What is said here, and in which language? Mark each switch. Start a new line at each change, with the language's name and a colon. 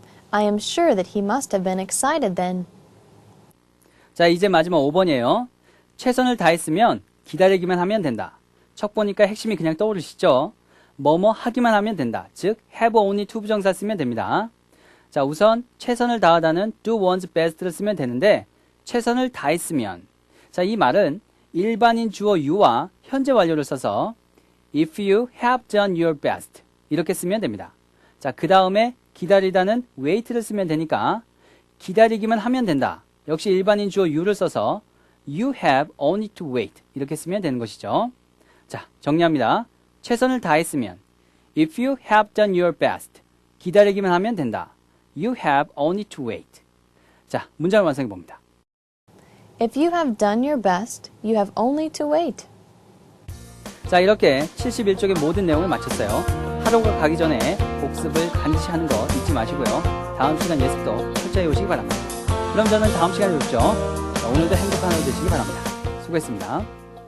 English: I am sure that he must have been excited then.
Korean: 자, 이제 마지막 5번이에요. 최선을 다했으면 기다리기만 하면 된다. 척 보니까 핵심이 그냥 떠오르시죠? 뭐뭐 하기만 하면 된다. 즉, have only to 부정사 쓰면 됩니다. 자, 우선 최선을 다하다는 do one's best를 쓰면 되는데 최선을 다했으면 자, 이 말은 일반인 주어 you와 현재 완료를 써서
English: if you have done your best
Korean: 이렇게 쓰면 됩니다. 자, 그 다음에 기다리다는 wait를 쓰면 되니까 기다리기만 하면 된다. 역시 일반인 주어 you를 써서
English: you have only to wait
Korean: 이렇게 쓰면 되는 것이죠. 자, 정리합니다. 최선을 다했으면
English: if you have done your best
Korean: 기다리기만 하면 된다.
English: You have only to wait.
Korean: 자, 문장을 완성해 봅니다.
English: If you have done your best, you have only to wait.
Korean: 자, 이렇게 71쪽의 모든 내용을 마쳤어요. 하루가 가기 전에 복습을 반드시 하는 거 잊지 마시고요. 다음 시간 예습도 철저히 오시기 바랍니다. 그럼 저는 다음 시간에 뵙죠. 자, 오늘도 행복한 하루 되시기 바랍니다. 수고했습니다.